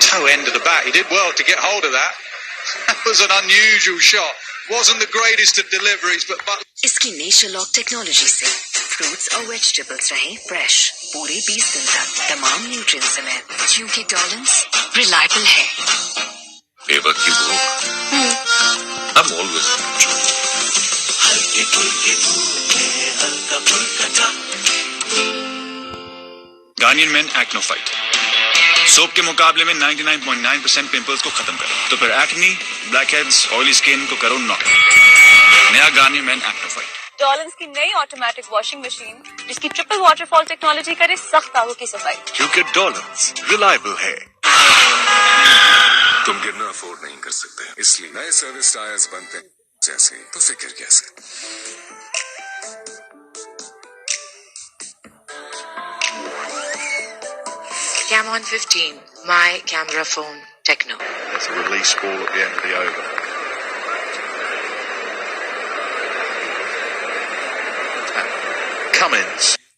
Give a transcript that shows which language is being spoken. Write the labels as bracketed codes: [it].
[en] End of the bat. He did well to get hold of that. That was an unusual shot. Wasn't the greatest of deliveries, but [hi] इसकी nature lock technology से fruits और vegetables रहें fresh पूरे 20 दिन तक तमाम nutrients समेत, क्योंकि डॉलन्स रिलायबल है। एवर की भूख [en] I'm always [hi] हल्के फुल्के भूखे हल्का फुल्का Garnier men Acno fight soap के मुकाबले में 99.9% पिंपल्स को खत्म करे, तो फिर एक्नी, ब्लैकहेड्स, ऑयली स्किन को करो नॉक। नया गार्नियर मेन एक्नो फाइट। डॉलन्स की नई ऑटोमेटिक वॉशिंग मशीन जिसकी ट्रिपल वाटरफॉल टेक्नोलॉजी करे सख्त आगों की सफाई, क्योंकि डॉलन्स रिलायबल है। तुम गिरना अफोर्ड नहीं कर सकते, इसलिए नए सर्विस टायर्स बनते हैं जैसे, तो फिक्र कैसे। [en] Camon 15, my camera phone, Techno. There's a release ball at the end of the over. Cummins.